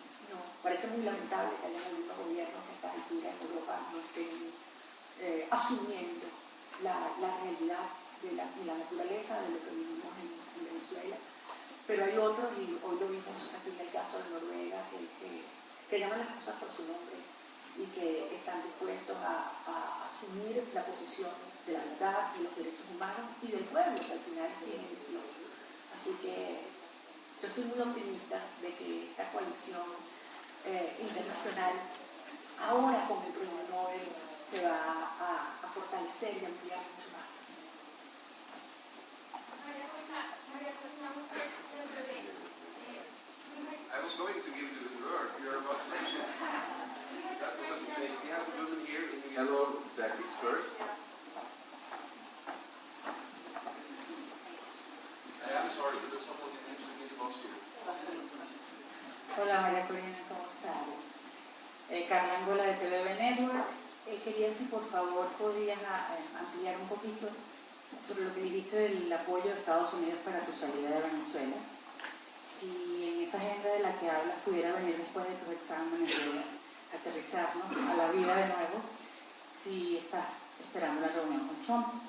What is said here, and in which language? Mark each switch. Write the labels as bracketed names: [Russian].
[Spanish] No, parece muy lamentable que haya algunos gobiernos que a esta altura en Europa no estén asumiendo la realidad de la naturaleza de lo que vivimos en Venezuela, pero hay otros, y hoy lo vimos aquí en el caso de Noruega, que llaman las cosas por su nombre y que están dispuestos a asumir la posición de la verdad, de los derechos humanos y del pueblo, que al final es quien eligió. Así que yo estoy muy optimista de que esta coalición internacional, ahora con el premio Nobel, se va a fortalecer y ampliar mucho más. [English] I was going to give you the word. You're about to mention. That was a mistake. We have a woman here in the yellow jacket first. I am sorry, but there's someone interested in the boss here. [Spanish] Hola María Corina, ¿cómo estás? Carla Angola de TV Network. Quería si por favor podías ampliar un poquito sobre lo que dijiste del apoyo de Estados Unidos para tu salida de Venezuela. Si en esa agenda de la que hablas pudiera venir después de tus exámenes de aterrizar, ¿no?, a la vida de nuevo, si estás esperando la reunión con Trump.